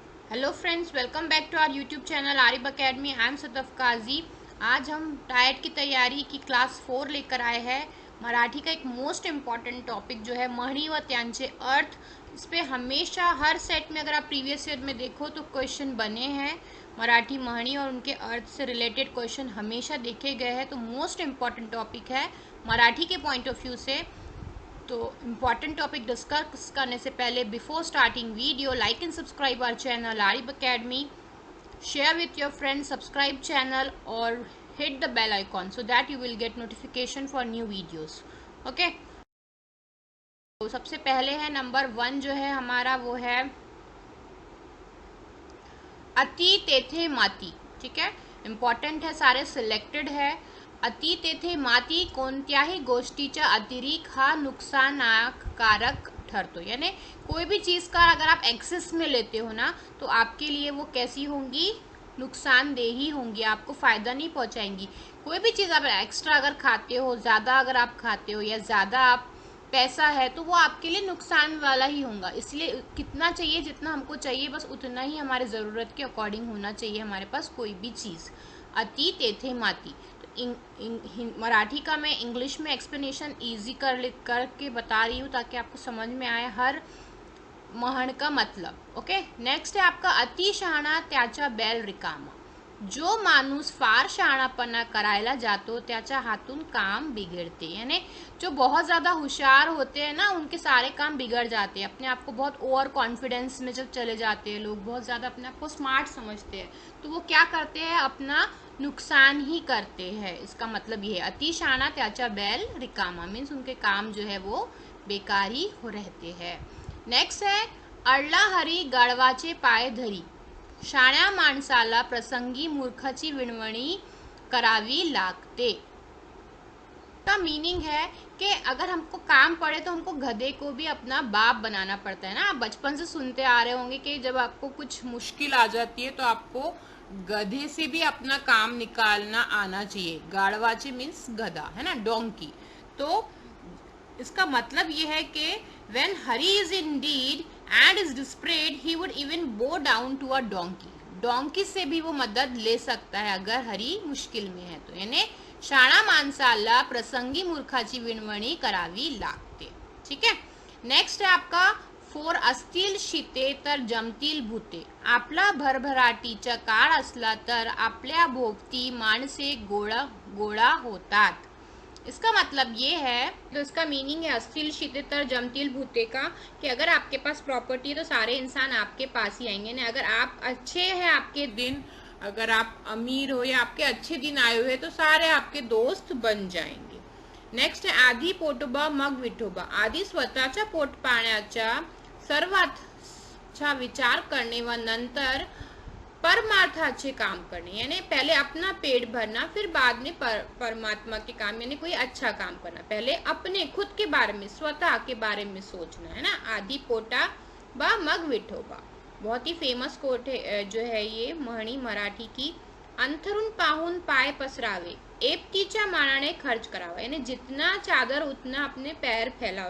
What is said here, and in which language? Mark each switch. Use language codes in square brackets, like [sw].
[en] Hello friends, welcome back to our YouTube channel Arif academy. I am Sadaf Qazi. [hi] आज हम tight की तैयारी की क्लास 4 लेकर आए हैं। मराठी का एक मोस्ट इम्पॉर्टेंट टॉपिक जो है [mr] म्हणी व त्यांचे अर्थ। [hi] इस पे हमेशा हर सेट में अगर आप प्रीवियस ईयर में देखो तो क्वेश्चन बने हैं। मराठी म्हणी और उनके अर्थ से रिलेटेड क्वेश्चन हमेशा देखे गए हैं, तो मोस्ट इम्पॉर्टेंट टॉपिक है मराठी के पॉइंट ऑफ व्यू से। तो इम्पॉर्टेंट टॉपिक डिस्कस करने से पहले [en] Before starting video, like and subscribe our channel Arif academy, share with your friends, subscribe channel और hit the bell icon so that you will get notification for new videos. [hi] Okay, तो सबसे पहले है number 1 जो है हमारा, वो है [mr] अति तेथे माती। [hi] ठीक है, इम्पॉर्टेंट है, सारे सिलेक्टेड है। [mr] अति तेथे माती कोणत्याही गोष्टीचा अतिरेक हा नुकसानकारक ठरतो। [hi] यानी कोई भी चीज़ का अगर आप एक्सेस में लेते हो ना, तो आपके लिए वो कैसी होंगी, नुकसानदेही होंगी, आपको फ़ायदा नहीं पहुंचाएंगी। कोई भी चीज़ आप एक्स्ट्रा अगर खाते हो, ज़्यादा अगर आप खाते हो या ज़्यादा आप पैसा है, तो वो आपके लिए नुकसान वाला ही होगा। इसलिए कितना चाहिए, जितना हमको चाहिए बस उतना ही हमारे ज़रूरत के अकॉर्डिंग होना चाहिए हमारे पास कोई भी चीज़। [mr] अति तेथे माती। [hi] तो मराठी का मैं इंग्लिश में एक्सप्लेनेशन ईजी करके बता रही हूँ ताकि आपको समझ में आए हर म्हण का मतलब। ओके, नेक्स्ट है आपका [mr] अति शहाणा त्याचा बैल रिकामा। जो माणूस फार शहाणापणा करायला जातो त्याच्या हातून काम बिगड़ते। [hi] यानी जो बहुत ज़्यादा होशियार होते हैं ना, उनके सारे काम बिगड़ जाते हैं। अपने आप को बहुत ओवर कॉन्फिडेंस में जब चले जाते हैं लोग, बहुत ज़्यादा अपने आप को स्मार्ट समझते हैं, तो वो क्या करते हैं, अपना नुकसान ही करते हैं। इसका मतलब ये है [mr] अति शहाणा त्याचा बैल रिकामा, [hi] मीन्स उनके काम जो है वो बेकार ही हो रहते हैं। [mr] नेक्स्ट है अडला हरी गाढवाचे पाय धरी। शाण्या माणसाला प्रसंगी मूर्खाची विनवणी करावी लागते। [hi] का मीनिंग है कि अगर हमको काम पड़े तो हमको गधे को भी अपना बाप बनाना पड़ता है ना। आप बचपन से सुनते आ रहे होंगे कि जब आपको कुछ मुश्किल आ जाती है तो आपको गधे से भी अपना काम निकालना आना चाहिए। गाड़वाची मीन्स गधा है ना, डोंकी। तो इसका मतलब ये है कि [en] when Hari is in need and is desperate, he would even bow down to a donkey. [hi] Donkey से भी वो मदद ले सकता है अगर हरी मुश्किल में है तो। [mr] यानी शाणा माणसाला प्रसंगी मूर्खाची विनवणी करावी लागते। [hi] ठीक है, नेक्स्ट है आपका 4 [mr] असतील शीते तर जमतील भूते। आपला भरभराटीचा काळ असला तर आपल्या भोवती माणसे गोळा होतात। [hi] इसका मतलब ये है, तो इसका मीनिंग है [mr] अस्थिल शीतेतर जमतील भूते [hi] का, कि अगर आपके पास प्रॉपर्टी है तो सारे इंसान आपके पास ही आएंगे ना। अगर आप अच्छे हैं, आपके दिन, अगर आप अमीर हो या आपके अच्छे दिन आए हुए, तो सारे आपके दोस्त बन जाएंगे। नेक्स्ट है [mr] आधी पोटोबा मग विठोबा। आधी स्वतःच्या पोट पाण्याचा सर्वात विचार करने व नंतर परमार्थाचे काम करने। [hi] यानी पहले अपना पेट भरना, फिर बाद में परमात्मा के काम, यानी कोई अच्छा काम करना। पहले अपने खुद के बारे में, स्वतः के बारे में सोचना है ना। [mr] आधी पोटा बा मग विठोबा, [hi] बहुत ही फेमस कोट है जो है ये म्हणी मराठी की। [mr] अंथरून पाहून पाय पसरावे, एपटीच्या मानाने खर्च करावा। [hi] यानी जितना चादर उतना अपने पैर फैलाओ।